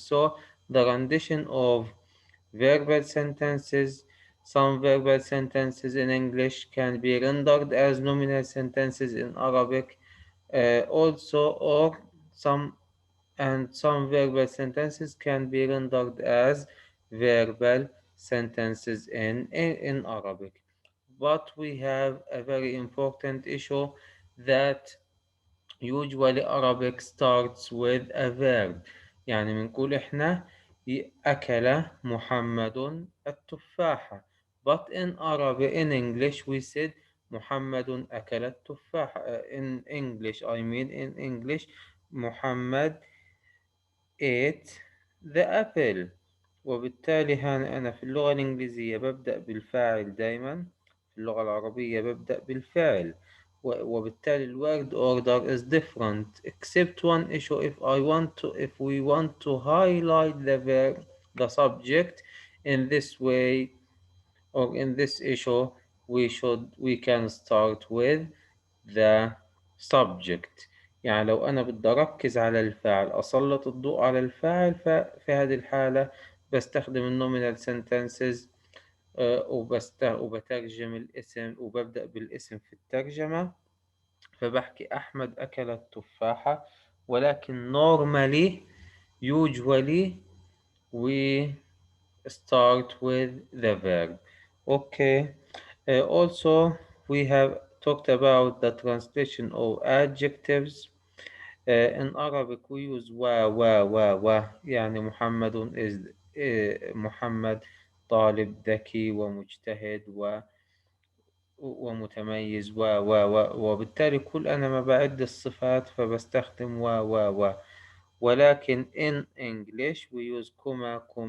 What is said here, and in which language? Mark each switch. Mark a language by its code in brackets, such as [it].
[en] So the rendition of verbal sentences, some verbal sentences in English can be rendered as nominal sentences in Arabic, also, or some verbal sentences can be rendered as verbal sentences in Arabic. But we have a very important issue that usually Arabic starts with a verb. [ar] يعني بنقول إحنا أكل محمد التفاحة. [en] But in Arabic, in English, we said [ar] محمد أكل التفاحة. [en] In English, I mean in English, Muhammad ate the apple. [ar] وبالتالي أنا في اللغة الإنجليزية ببدأ بالفاعل دايما، في اللغة العربية ببدأ بالفعل، وبالتالي ال [en] word order is different except one issue. If we want to highlight the verb, the subject in this way or in this issue, we can start with the subject. [ar] يعني لو أنا بدي أركز على الفاعل، أسلط الضوء على الفاعل، ففي هذه الحالة بستخدم النومينال sentences، وبترجم الاسم وببدأ بالاسم في الترجمة. فبحكي أحمد أكل التفاحة، ولكن [en] normally usually we start with the verb. Okay. Also, we have talked about the translation of adjectives. In Arabic, we use wa. يعني Muhammad is محمد [ar] طالب ذكي ومجتهد ومتميز وبالتالي كل أنا ما بعد الصفات فبستخدم و ولكن [en] in English we use comma.